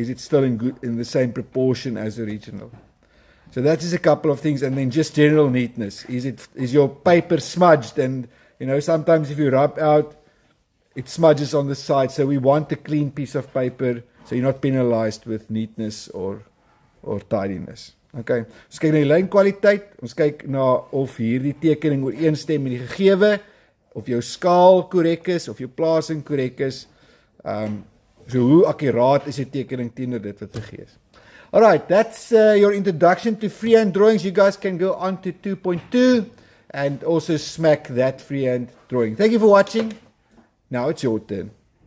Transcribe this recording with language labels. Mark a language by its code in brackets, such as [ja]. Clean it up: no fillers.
[en] Is it still in the same proportion as the original? So that is a couple of things, and then just general neatness. Is your paper smudged? And sometimes if you rub out, it smudges on the side. So we want a clean piece of paper, so you're not penalized with neatness or tidiness. [af] Okay, ons kyk na die lynkwaliteit. Ons kyk na of hierdie tekening ooreenstem met die gegewe, of jou skaal korrek is, of jou plasing korrek is. So hoe akkuraat is die tekening teenoor dit wat gegee is. [en] Alright, that's your introduction to freehand drawings. You guys can go on to 2.2 and also smack that freehand drawing. Thank you for watching. Now it's your turn.